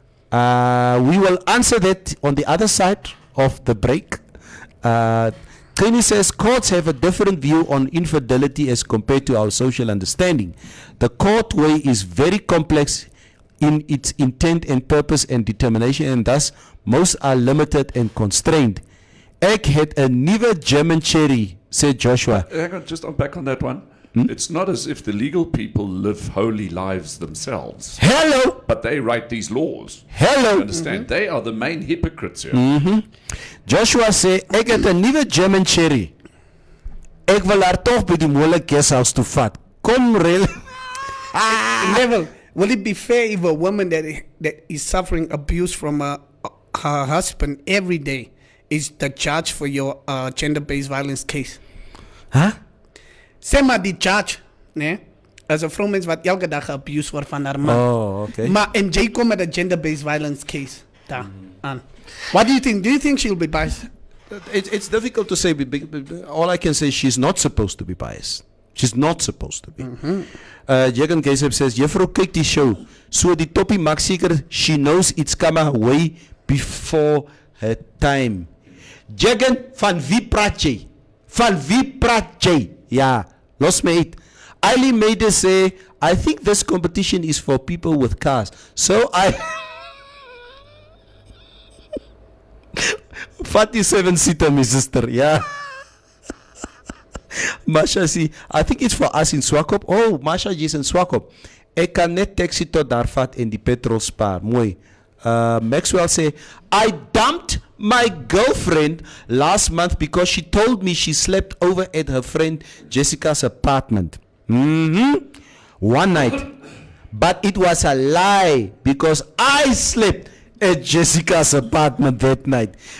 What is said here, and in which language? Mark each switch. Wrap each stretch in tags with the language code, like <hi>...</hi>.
<en>We will answer that on the other side of the break. Kenny says courts have a different view on infidelity as compared to our social understanding. The court way is very complex in its intent and purpose and determination, and thus most are limited and constrained.</en> <af>Ek het 'n nuwe German cherry,</af> <en>said Joshua. Hang on, just back on that one. It's not as if the legal people live holy lives themselves. Hello! But they write these laws. Hello! You understand? They are the main hypocrites here.</en> <af>Joshua sê, ek het 'n nuwe German cherry. Ek wil haar tog by die mole guesthouse toe vat. Kom reël.</af> <en>Neville, will it be fair if a woman that is suffering abuse from her husband every day is the judge for your gender-based violence case? Huh?</en> <af>Sê maar die judge, né? As 'n vrou mens wat elke dag abuse word van haar man.</af> <en>Oh, okay.</en> <af>Maar MJ kom met 'n gender-based violence case daar aan.</af> <en>What do you think? Do you think she'll be biased? It's difficult to say. All I can say is she's not supposed to be biased. She's not supposed to be.</en> <af>Jagan Kesep says, Juffrou kyk die show. So die toppie maak seker</af> <en>she knows it's coming way before her time.</en> <af>Jagan, van wie praat jy? Van wie praat jy? Ja, los my uit.</af> <en>Ali made us say, I think this competition is for people with cars. So I 47-seater, my sister, yeah. Masha sê, I think it's for us in Swakop. Oh, Masha is in Swakop.</en> <af>Ek kan net taxi tot daar vat en die petrol spaar. Mooi.</af> <en>Maxwell sê, I dumped my girlfriend last month because she told me she slept over at her friend Jessica's apartment. One night. But it was a lie because I slept at Jessica's apartment that night.</en>